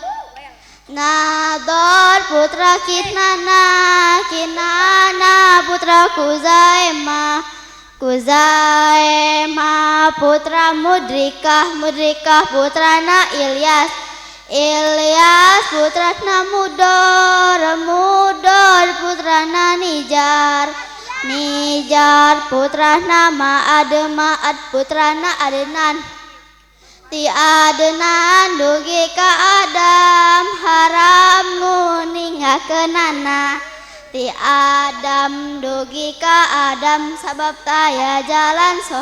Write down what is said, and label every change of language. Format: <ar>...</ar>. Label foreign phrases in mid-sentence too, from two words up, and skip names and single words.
<su>putra Kinana putra Kuzaimah putra Mudrikah putra Ilyas putra Mudor putra Nijar putra Ma'ad putra Adnan Ti Adnan dugi ka Adam haram nguningakeunana Ti Adam dugi ka Adam sabab taya jalan</su>